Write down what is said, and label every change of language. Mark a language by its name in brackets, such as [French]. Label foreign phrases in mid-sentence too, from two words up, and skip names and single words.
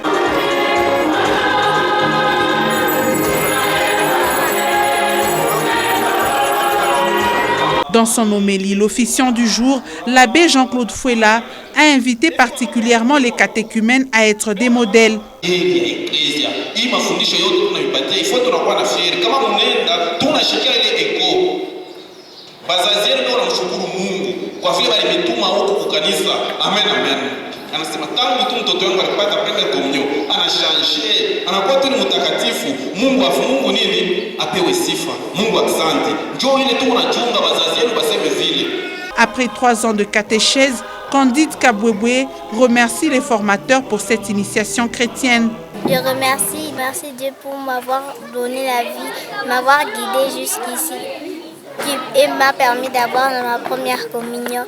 [French] Dans son homélie, l'officiant du jour, l'abbé Jean-Claude Fouella, a invité particulièrement les catéchumènes à être des modèles. [Swahili] Anasema tangu tu mtoto wangu alipata [French] première communion [Swahili] anashange, anakuwa tu mtakatifu. Mungu nini apewe sifa. Mungu asante. Njoo ile tu unachunga wazazi wenu baseme vile. [French] Après 3 ans de catéchèse, Candide Kabwebwe remercie les formateurs pour cette initiation chrétienne. Je remercie Dieu pour m'avoir donné la vie, m'avoir guidé jusqu'ici et m'a permis d'avoir ma première communion.